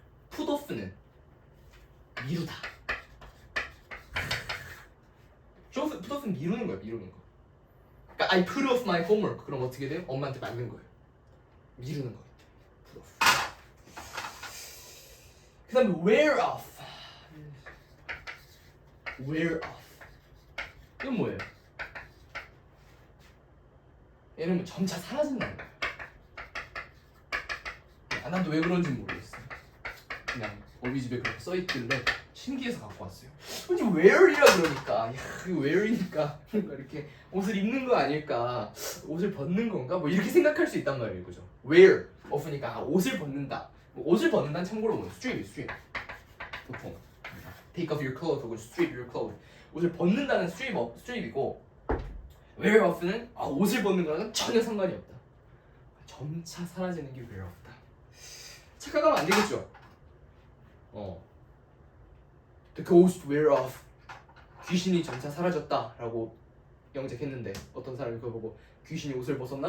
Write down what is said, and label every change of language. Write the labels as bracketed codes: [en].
[ko] put off는 미루다. show off, put off는 미루는 거예요. 미루는 거. 그러니까 [en] I put off my homework. [ko] 그럼 어떻게 돼요? 엄마한테 맞는 거예요. 미루는 거. put off. 그 다음에 wear off. wear off. 이건 뭐예요? 얘는 뭐 점차 사라진다는 거예요. 나도 왜 그런지 모르겠어. 그냥 어비 집에 그렇게 써있길래 신기해서 갖고 왔어요. 근데 wear이라 그러니까, 야, 이거 wear이니까 뭔가 이렇게 옷을 입는 거 아닐까, 옷을 벗는 건가, 뭐 이렇게 생각할 수 있단 말이에요, 그죠? wear off니까 옷을 벗는다. 옷을 벗는다는 참고로 뭐 strip. 보통 [en] take off your clothes [ko] 혹은 [en] strip your clothes. [ko] 옷을 벗는다는 strip이고 wear off는 옷을 벗는 거랑은 전혀 상관이 없다. 점차 사라지는 게 wear off다. 착각하면 안 되겠죠? [en] The ghost wear off. [ko] 귀신이 점차 사라졌다라고 영작했는데 어떤 사람이 그거 보고 귀신이 옷을 벗었나?